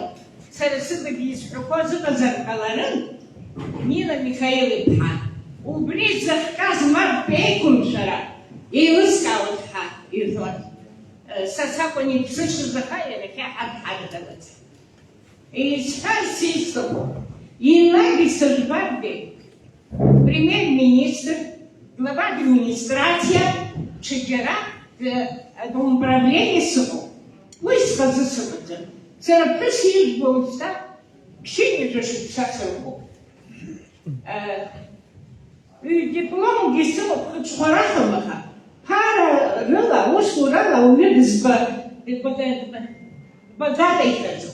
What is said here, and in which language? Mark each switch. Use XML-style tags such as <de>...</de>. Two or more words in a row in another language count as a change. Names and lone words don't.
<ab>Сара сыдагьы исҳәақәо зыҟазар ҟаларын, Нина Михаил-иԥҳа, убри захҟьаз мартәи еиқәымшәара еилыскаауеит ҳәа иҳәон. Са сакәын иԥсышаз, аха иарахьы ҳадҳадгалаӡ. Исҳәарц исҭаху, енагь сыжәбаргьы премьер-министр,</ab> <ru>глава администрация,</ru> <ab>ҽаџьара управление сыҟоуп. Уи схазы сыҟаӡам. Сара ԥҳәыс ижәбо уажәшьҭа ԥшьынҩажәа шықәса сырбоуп. Дипломгьы сымоуп, хыҽхәараҳәом, аха ԥара рыла, усурала ауаҩы дбагадаихьаӡом.</ab>